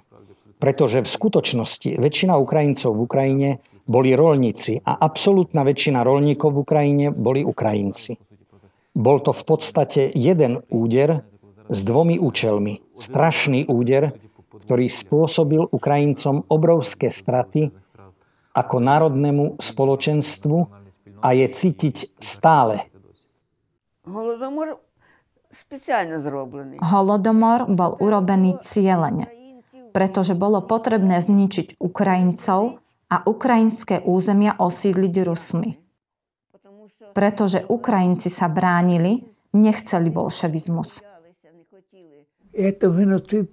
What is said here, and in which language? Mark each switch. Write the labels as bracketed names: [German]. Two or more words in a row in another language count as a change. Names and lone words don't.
[Slovak] Pretože v skutočnosti väčšina Ukrajincov v Ukrajine boli roľníci a absolútna väčšina roľníkov v Ukrajine boli Ukrajinci. Bol to v podstate jeden úder s dvomi účelmi. Strašný úder, ktorý spôsobil Ukrajincom obrovské straty ako národnému spoločenstvu a je cítiť stále. [Ukrainian] Голодомор спеціально зроблений. [Slovak] Holodomor bol urobený cieľene, pretože bolo potrebné zničiť Ukrajincov a ukrajinské územia osídliť Rusmi. Pretože Ukrajinci sa bránili, nechceli bolševizmus. [Russian] Это геноцид.